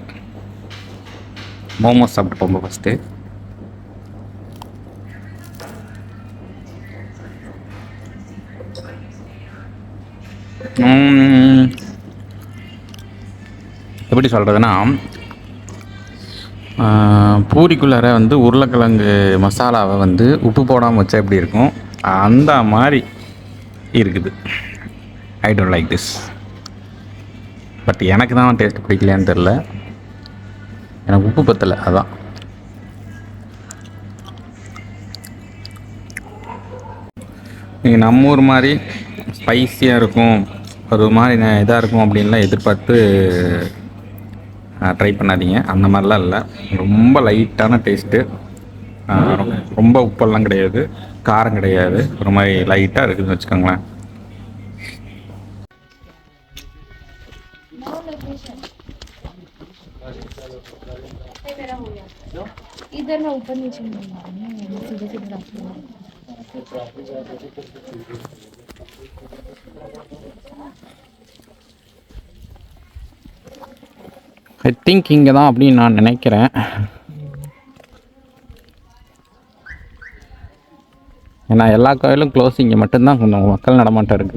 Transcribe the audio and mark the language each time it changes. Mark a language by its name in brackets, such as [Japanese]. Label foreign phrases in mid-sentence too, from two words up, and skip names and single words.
[Tamil] மோமோஸ் சாப்பிட்டு போகும்போது ஃபஸ்ட்டு எப்படி சொல்கிறதுனா, பூரிக்குள்ளார வந்து உருளைக்கிழங்கு மசாலாவை வந்து உப்பு போடாமல் வச்சா எப்படி இருக்கும் அந்த மாதிரி இருக்குது. [English] I don't like this. [Tamil] பட் எனக்கு தான் டேஸ்ட் பிடிக்கலையான்னு தெரில, எனக்கு உப்பு பத்தலை அதான். நீங்கள் நம்ம ஊர் மாதிரி ஸ்பைஸியாக இருக்கும், ஒரு மாதிரி இதாக இருக்கும் அப்படின்லாம் எதிர்பார்த்து ட்ரை பண்ணாதீங்க. அந்த மாதிரிலாம் இல்லை, ரொம்ப லைட்டான டேஸ்ட்டு. ரொம்ப உப்பெல்லாம் கிடையாது, காரம் கிடையாது, ஒரு மாதிரி லைட்டாக இருக்குதுன்னு வச்சுக்கோங்களேன். [Hindi] इधर मैं ऊपर नीचे सीधे सीधे रास्ते में [English] I think [Tamil] இங்கே தான் அப்படின்னு நான் நினைக்கிறேன். ஏன்னா எல்லா கோயிலும் க்ளோஸ், இங்கே மட்டும்தான் கொஞ்சம் மக்கள் நடமாட்டம் இருக்குது.